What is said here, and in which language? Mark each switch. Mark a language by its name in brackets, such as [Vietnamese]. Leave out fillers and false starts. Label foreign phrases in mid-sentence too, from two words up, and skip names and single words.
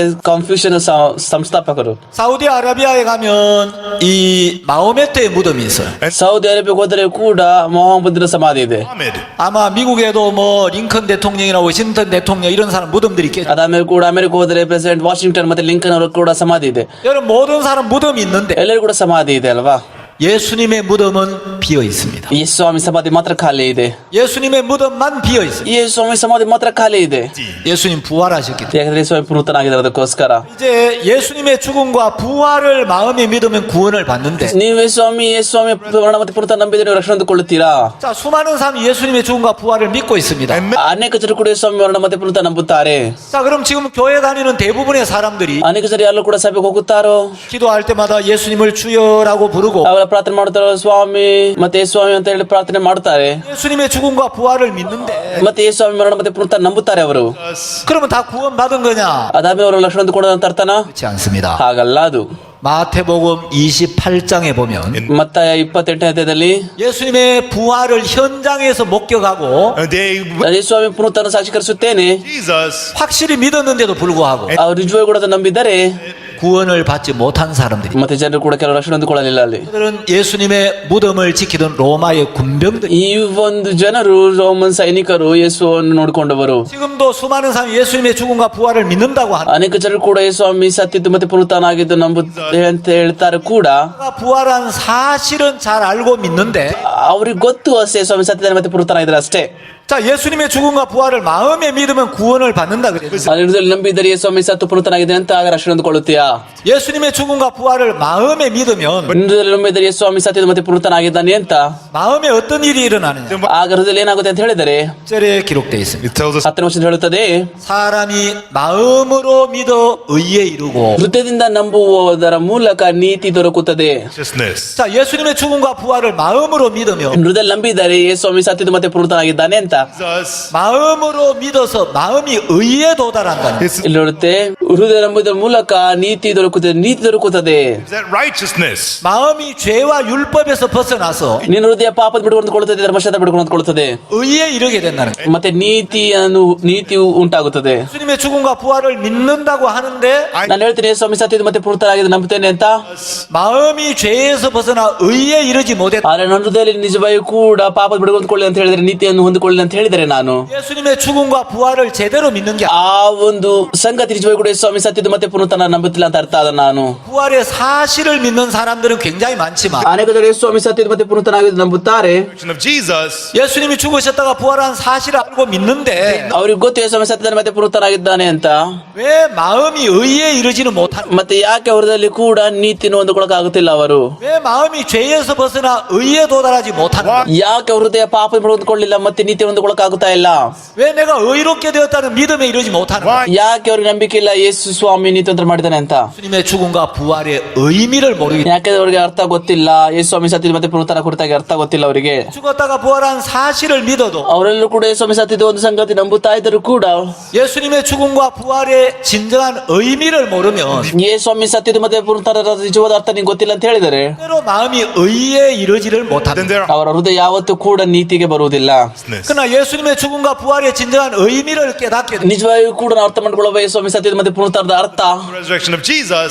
[Kannada] ಕನ್ಫ್ಯೂಷನ್ ಸಂಸ್ಥಾಪಕರು. [Korean] 사우디아라비아에 가면 이 마호메트의 무덤이 있어요. [Kannada] ಸೌದಿ ಅರೇಬಿಯಾಗೆ ಹೋದರೆ ಕೂಡ ಮೊಹಮ್ಮದನ ಸಮಾಧಿ ಇದೆ. Muhammad. [Korean] 아마 미국에도 뭐 링컨 대통령이나 워싱턴 대통령 이런 사람 무덤들이 있겠죠. [Kannada] ಅದಾದ್ಮೇಲೆ ಕೂಡ ಅಮೆರಿಕ ಹೋದರೆ ಪ್ರೆಸಿಡೆಂಟ್ ವಾಷಿಂಗ್ಟನ್ ಮತ್ತೆ ಲಿಂಕನ್ ಅವರು ಕೂಡ ಸಮಾಧಿ ಇದೆ. [Korean] 여러분 모든 사람 무덤이 있는데 [Kannada] ಎಲ್ಲರೂ ಕೂಡ ಸಮಾಧಿ ಇದೆ ಅಲ್ವಾ? [Korean] 예수님의 무덤은 비어 있습니다. [Kannada] ಯೇಸು ಸ್ವಾಮಿ ಸಮಾಧಿ ಮಾತ್ರ ಖಾಲಿ ಇದೆ. [Korean] 예수님의 무덤만 비어 있습니다. [Kannada] ಯೇಸು ಸ್ವಾಮಿ ಸಮಾಧಿ ಮಾತ್ರ ಖಾಲಿ ಇದೆ. [Korean] 예수님 부활하셨기 때문에. [Kannada] ಯಾಕಂದ್ರೆ ಯೇಸು ಸ್ವಾಮಿ ಪುನರುತ್ಥಾನ ಆಗಿದ್ದಾರೆ, ಅದಕ್ಕೋಸ್ಕರ. [Korean] 이제 예수님의 죽음과 부활을 마음에 믿으면 구원을 받는데 [Kannada] ನೀವು ಯೇಸು ಸ್ವಾಮಿ ಮರಣ ಮತ್ತೆ ಪುನರುತ್ಥಾನ ನಂಬಿದರೆ ನೀವು ರಕ್ಷಣೆ ಕೊಳ್ಳುತ್ತೀರಾ? [Korean] 자, 수많은 사람이 예수님의 죽음과 부활을 믿고 있습니다. [Kannada] ಅನೇಕ ಜನರು ಕೂಡ ಯೇಸು ಸ್ವಾಮಿ ಮರಣ ಮತ್ತೆ ಪುನರುತ್ಥಾನ ನಂಬುತ್ತಾರೆ. [Korean] 자, 그럼 지금 교회 다니는 대부분의 사람들이 [Kannada] ಅನೇಕ ಜನರು ಯಾರು ಕೂಡ ಸಭೆಗೆ ಹೋಗುತ್ತಾರೋ, [Korean] 기도할 때마다 예수님을 주여라고 부르고 [Kannada] ಅವರ ಪ್ರಾರ್ಥನೆ ಮಾಡುತ್ತಾರೋ ಸ್ವಾಮಿ ಮತ್ತೆ ಯೇಸು ಸ್ವಾಮಿ ಅಂತ ಹೇಳಿ ಪ್ರಾರ್ಥನೆ ಮಾಡುತ್ತಾರೆ. [Korean] 예수님의 죽음과 부활을 믿는데 [Kannada] ಮತ್ತೆ ಯೇಸು ಸ್ವಾಮಿ ಮರಣ ಮತ್ತೆ ಪುನರುತ್ಥಾನ ನಂಬುತ್ತಾರೆ ಅವರು. [Korean] 그러면 다 구원받은 거냐? [Kannada] ಅದಾದ್ಮೇಲೆ ಅವರು ರಕ್ಷಣೆ ಕೊಡೋದು ಅಂತ ಅರ್ಥನಾ? [Korean] 그렇지 않습니다. [Kannada] ಹಾಗಲ್ಲ ಅದು. [Korean] 마태복음 28장에 보면 [Kannada] ಮತ್ತಾಯ 28ನೇ ಅಧ್ಯಾಯದಲ್ಲಿ [Korean] 예수님의 부활을 현장에서 목격하고 [English] They [Kannada] ಯೇಸು ಸ್ವಾಮಿ ಪುನರುತ್ಥಾನ ಸಾಕ್ಷೀಕರಿಸುತ್ತೇನೆ. Jesus [Korean] 확실히 믿었는데도 불구하고 [Kannada] ಅವರು ನಿಜವಾಗಿ ಕೂಡ ಅದನ್ನು ನಂಬಿದ್ದಾರೆ. [Korean] 구원을 받지 못한 사람들이 [Kannada] ಮತ್ತೆ ಜನರು ಕೂಡ ಕೆಲವು ರಕ್ಷಣೆ ಹೊಂದಿಕೊಳ್ಳಲಿಲ್ಲ ಅಲ್ಲಿ. [Korean] 그들은 예수님의 무덤을 지키던 로마의 군병들. [Kannada] ಈ ಒಂದು ಜನರು ರೋಮನ್ ಸೈನಿಕರು ಯೇಸುವನ್ನು ನೋಡಿಕೊಂಡವರು. [Korean] 지금도 수많은 사람이 예수님의 죽음과 부활을 믿는다고 하는 [Kannada] ಅನೇಕ ಜನರು ಕೂಡ ಯೇಸು ಸ್ವಾಮಿ ಸತ್ತಿದ್ದು ಮತ್ತೆ ಪುನರುತ್ಥಾನ ಆಗಿದ್ದು ನಂಬುತ್ತೆ ಅಂತ ಹೇಳ್ತಾರೆ ಕೂಡ. [Korean] 부활한 사실은 잘 알고 믿는데 [Kannada] ಅವ್ರಿಗೆ ಗೊತ್ತು ಅಷ್ಟೇ ಸ್ವಾಮಿ ಸತ್ತಿದ್ದಾರೆ ಮತ್ತೆ ಪುನರುತ್ಥಾನ ಆಗಿದ್ದಾರೆ ಅಷ್ಟೇ. [Korean] 자, 예수님의 죽음과 부활을 마음에 믿으면 구원을 받는다 그래요. [Kannada] ಅಲ್ಲಿ ನಂಬಿದರೆ ಯೇಸು ಸ್ವಾಮಿ ಸತ್ತು ಪುನರುತ್ಥಾನ ಆಗಿದೆ ಅಂತ ಆಗ ರಕ್ಷಣೆ ಹೊಂದಿಕೊಳ್ಳುತ್ತೀಯಾ? [Korean] 예수님의 죽음과 부활을 마음에 믿으면 [Kannada] ಹೃದಯದಲ್ಲಿ ನಂಬಿದರೆ ಯೇಸು ಸ್ವಾಮಿ ಸತ್ತಿದ್ದು ಮತ್ತೆ ಪುನರುತ್ಥಾನ ಆಗಿದ್ದಾನೆ ಅಂತ [Korean] 마음에 어떤 일이 일어나느냐? [Kannada] ಆಗ ಹೃದಯದಲ್ಲಿ ಏನಾಗುತ್ತೆ ಅಂತ ಹೇಳಿದರೆ [Korean] 1절에 기록되어 있습니다. [English] it tells us [Kannada] 10ನೇ ವಚನ ಹೇಳುತ್ತದೆ, [Korean] 사람이 마음으로 믿어 의에 이르고. [Kannada] ಹೃದಯದಿಂದ ನಂಬುವುದರ ಮೂಲಕ ನೀತಿ ದೊರಕುತ್ತದೆ. righteousness. [Korean] 자, 예수님의 죽음과 부활을 마음으로 믿으면 [Kannada] ಹೃದಯ ನಂಬಿದರೆ ಯೇಸು ಸ್ವಾಮಿ ಸತ್ತಿದ್ದು ಮತ್ತೆ ಪುನರುತ್ಥಾನ ಆಗಿದ್ದಾನೆ ಅಂತ Jesus [Korean] 마음으로 믿어서 마음이 의에 도달한다는. is [Kannada] ಇಲ್ಲಿ ನೋಡುತ್ತೆ, ಹೃದಯ ನಂಬುವುದರ ಮೂಲಕ ನೀತಿ ದೊರಕುತ್ತದೆ. ನೀತಿ ದೊರಕುತ್ತದೆ. [English] that righteousness. [Korean] 마음이 죄와 율법에서 벗어나서 [Kannada] ನಿನ್ನ ಹೃದಯ ಪಾಪದ ಬಿಡುಕೊಂಡುಕೊಳ್ಳುತ್ತದೆ, ಧರ್ಮಶಾಸ್ತ್ರ ಬಿಡುಕೊಂಡುಕೊಳ್ಳುತ್ತದೆ. [Korean] 의에 이르게 된다는 거예요. [Kannada] ಮತ್ತೆ ನೀತಿಯು ಉಂಟಾಗುತ್ತದೆ. [Korean] 예수님의 죽음과 부활을 믿는다고 하는데 [Kannada] ನಾನು ಹೇಳ್ತೀನಿ ಯೇಸು ಸ್ವಾಮಿ ಸತ್ತಿದ್ದು ಮತ್ತೆ ಪುನರುತ್ಥಾನ ಆಗಿದೆ ನಂಬುತ್ತೇನೆ ಅಂತ. [Korean] 마음이 죄에서 벗어나 의에 이르지 못했다. [Kannada] ಆದ್ರೆ ನನ್ನ ಹೃದಯದಲ್ಲಿ ನಿಜವಾಗಿ ಕೂಡ ಪಾಪದ ಬಿಡುಕೊಂಡುಕೊಳ್ಳಿ ಅಂತ ಹೇಳಿದರೆ, ನೀತಿಯನ್ನು ಹೊಂದಿಕೊಳ್ಳಿ ಅಂತ ಹೇಳಿದರೆ, ನಾನು [Korean] 예수님의 죽음과 부활을 제대로 믿는 게 아니라 [Kannada] ಆ ಒಂದು ಸಂಗತಿ ನಿಜವಾಗಿ ಕೂಡ ಯೇಸು ಸ್ವಾಮಿ ಸತ್ತಿದ್ದು ಮತ್ತೆ ಪುನರುತ್ಥಾನ ನಂಬುತ್ತಿಲ್ಲ ಅಂತ ಅರ್ಥ ಅದ. ನಾನು [Korean] 부활의 사실을 믿는 사람들은 굉장히 많지만 [Kannada] ಅನೇಕ ಜನರು ಯೇಸು ಸ್ವಾಮಿ ಸತ್ತಿದ್ದು ಮತ್ತೆ ಪುನರುತ್ಥಾನ ಆಗಿದೆ ನಂಬುತ್ತಾರೆ. [English] Resurrection of Jesus. [Korean] 예수님이 죽으셨다가 부활한 사실을 알고 믿는데 [Kannada] ಅವ್ರಿಗೆ ಗೊತ್ತು ಯೇಸು ಸ್ವಾಮಿ ಸತ್ತಿದ್ದಾನೆ ಮತ್ತೆ ಪುನರುತ್ಥಾನ ಆಗಿದ್ದಾನೆ ಅಂತ. [Korean] 왜 마음이 의에 이르지는 못하는? [Kannada] ಮತ್ತೆ ಯಾಕೆ ಅವರದಲ್ಲಿ ಕೂಡ ನೀತಿಯನ್ನು ಹೊಂದಿಕೊಳ್ಳಕ್ ಆಗುತ್ತಿಲ್ಲ? ಅವರು [Korean] 왜 마음이 죄에서 벗어나 의에 도달하지 못하는? [Kannada] ಯಾಕೆ ಅವ್ರ ಹೃದಯ ಪಾಪ ಹೊಂದಿಕೊಳ್ಳಿಲ್ಲ ಮತ್ತೆ ನೀತಿ ಹೊಂದಿಕೊಳ್ಳಕ್ ಆಗುತ್ತಾ ಇಲ್ಲ? [Korean] 왜 내가 의롭게 되었다는 믿음에 이르지 못하는? [Kannada] ಯಾಕೆ ಅವ್ರಿಗೆ ನಂಬಿಕೆ ಇಲ್ಲ ಯೇಸು ಸ್ವಾಮಿ ನೀತಿವಂತರ ಮಾಡಿದ್ದಾನೆ ಅಂತ? [Korean] 예수님의 죽음과 부활의 의미를 모르기. [Kannada] ಯಾಕೆ ಅವ್ರಿಗೆ ಅರ್ಥ ಗೊತ್ತಿಲ್ಲ. ಯೇಸು ಸ್ವಾಮಿ ಸತ್ತಿದ್ದು ಮತ್ತೆ ಪುನರುತ್ಥಾನ ಕುರಿತಾಗಿ ಅರ್ಥ ಗೊತ್ತಿಲ್ಲ ಅವರಿಗೆ. [Korean] 죽었다가 부활한 사실을 믿어도 [Kannada] ಅವರೆಲ್ಲರೂ ಕೂಡ ಯೇಸು ಸ್ವಾಮಿ ಸತ್ತಿದ್ದು ಒಂದು ಸಂಗತಿ ನಂಬುತ್ತಾ ಇದ್ದರು ಕೂಡ [Korean] 예수님의 죽음과 부활의 진정한 의미를 모르면 [Kannada] ಯೇಸು ಸ್ವಾಮಿ ಸತ್ತಿದ್ದು ಮತ್ತೆ ಪುನರುತ್ಥಾನದ ನಿಜವಾದ ಅರ್ಥ ನಿಂಗೆ ಗೊತ್ತಿಲ್ಲ ಅಂತ ಹೇಳಿದರೆ, [Korean] 때로 마음이 의에 이르지를 Then 못합니다. [English] there are [Kannada] ಅವರ ಹೃದಯ ಯಾವತ್ತೂ ಕೂಡ ನೀತಿಗೆ ಬರುವುದಿಲ್ಲ. [Korean] 그러나 예수님의 죽음과 부활의 진정한 의미를 깨닫게 됩니다. [Kannada] ನಿಜವಾಗಿಯೂ ಕೂಡ ನಾವು ಅರ್ಥ ಮಾಡ್ಕೊಳ್ಳುವ ಯೇಸು ಸ್ವಾಮಿ ಸತ್ಯದ ಮತ್ತೆ ಪುನರುತ್ಥಾನದ ಅರ್ಥ [English] The resurrection of Jesus,